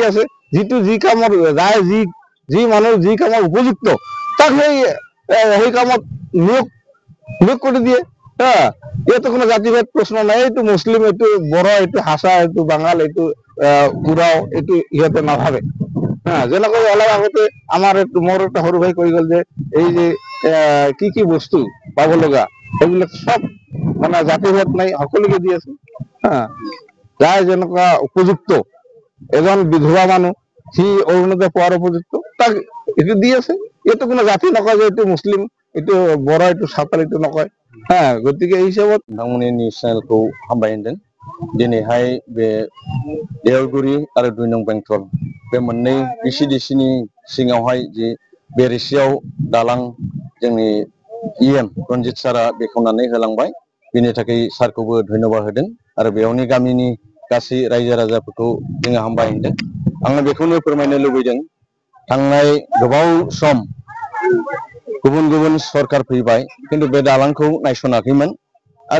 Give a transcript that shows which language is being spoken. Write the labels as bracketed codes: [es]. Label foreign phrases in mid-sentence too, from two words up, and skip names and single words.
[as] আছে যি কামৰ ৰায় যি মানুহ যি কামৰ উপযুক্ত তাক সেই কামত নিয়োগ কৰি দিয়ে ইয়াতে কোনো জাতিভেদ প্ৰশ্ন নাই এইটো মুছলিম এইটো বড়ো এইটো হাছা এইটো বাঙাল এইটো উৰাও এইটো ইহঁতে নাভাবে যেনেকৈ অলপ আগতে মোৰ এটা সৰু ভাই কৈ গ'ল যে এই যে কি বস্তু পাব লগা সেইবিলাক সব মানে জাতিভেদ নাই সকলোকে দি আছে যাৰ যেনেকুৱা উপযুক্ত এজন বিধৱা মানুহ সি অৰুণোদয় পোৱাৰ উপযুক্ত তাক এইটো দি আছে এইটো কোনো জাতি নকয় যে এইটো মুছলিম এইটো বড়ো এইটো সাঁওতাল এইটো নকয় গতিকে এই হিসাবত [brx] नोंथांमोननि निउस चेनेलखौ हामबाय होनदों दिनैहाय बे देवगुरि आरो 2 नं बेंटल बे मोननै बिसिडिसिनि सिङावहाय जि बेरेसियाव दालां जोंनि इएम रनजित सारा बेखेवनानै होलांबाय बिनि थाखाय सारखौबो धन्यबाद होदों आरो बेयावनि गामिनि गासै रायजो राजाफोरखौ जोङो हामबाय होनदों आङो बेखौनो फोरमायनो लुबैदों थांनाय गोबाव सम गुबुन सरकार फैबाय किन्तु बे दालांखौ नायसनाखैमोन आरो